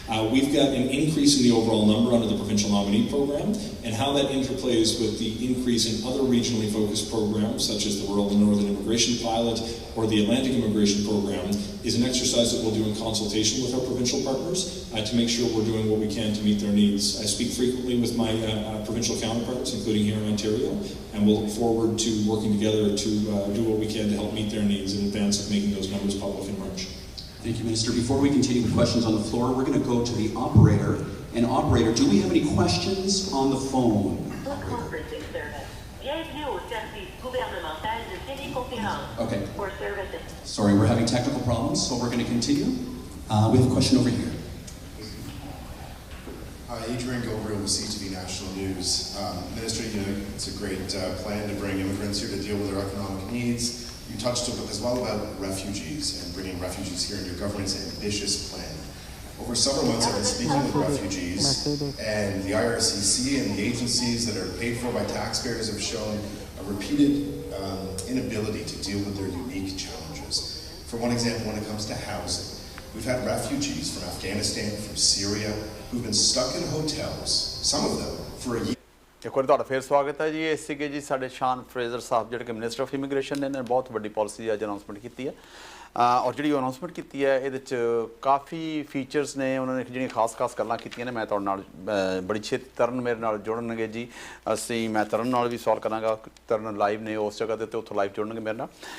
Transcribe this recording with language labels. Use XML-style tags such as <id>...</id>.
<en>We've got an increase in the overall number under the provincial nominee program, and how that interplays with the increase in other regionally focused programs, such as the Rural and Northern Immigration Pilot or the Atlantic Immigration Program, is an exercise that we'll do in consultation with our provincial partners to make sure we're doing what we can to meet their needs. I speak frequently with my provincial counterparts, including here in Ontario, and we'll look forward to working together to do what we can to help meet their needs in advance of making those numbers public in March. Thank you, Minister. Before we continue with questions on the floor, we're going to go to the operator. And operator, do we have any questions on the phone? Conferencing service.</en> <fr>Bienvenue au service gouvernemental de téléconférence.</fr> <en>Okay. For services. Sorry, we're having technical problems, so we're going to continue. We have a question over here. Adrian Gilbert with CTV National News. Minister, it's a great plan to bring immigrants here to deal with their economic needs. You touched as well about refugees and bringing refugees here in your government's ambitious plan. Over several months, I've been speaking with refugees, and the IRCC and the agencies that are paid for by taxpayers have shown a repeated inability to deal with their unique challenges. For one example, when it comes to housing, we've had refugees from Afghanistan, from Syria, who've been stuck in hotels, some of them, for a year.</en> <pa>ਇੱਕ ਵਾਰ ਤੁਹਾਡਾ ਫਿਰ ਸਵਾਗਤ ਹੈ ਜੀ। ਇਹ ਸੀਗੇ ਜੀ ਸਾਡੇ ਸ਼ਾਨ ਫਰੇਜ਼ਰ ਸਾਹਿਬ ਜਿਹੜੇ ਕਿ ਮਿਨਿਸਟਰ ਆਫ ਇਮੀਗ੍ਰੇਸ਼ਨ ਨੇ ਬਹੁਤ ਵੱਡੀ ਪਾਲਿਸੀ ਅੱਜ ਅਨਾਊਂਸਮੈਂਟ ਕੀਤੀ ਹੈ ਔਰ ਜਿਹੜੀ ਉਹ ਅਨਾਊਂਸਮੈਂਟ ਕੀਤੀ ਹੈ ਇਹਦੇ 'ਚ ਕਾਫੀ ਫੀਚਰਸ ਨੇ। ਉਹਨਾਂ ਨੇ ਜਿਹੜੀਆਂ ਖਾਸ ਗੱਲਾਂ ਕੀਤੀਆਂ ਨੇ ਮੈਂ ਤੁਹਾਡੇ ਨਾਲ ਬੜੀ ਛੇਤੀ ਤਰਨ ਮੇਰੇ ਨਾਲ ਜੁੜਨਗੇ ਜੀ। ਮੈਂ ਤਰਨ ਨਾਲ ਵੀ ਸਵਾਲ ਕਰਾਂਗਾ। ਤਰਨ ਲਾਈਵ ਨੇ ਉਸ ਜਗ੍ਹਾ 'ਤੇ ਉੱਥੋਂ ਲਾਈਵ ਜੁੜਨਗੇ ਮੇਰੇ ਨਾਲ।</pa>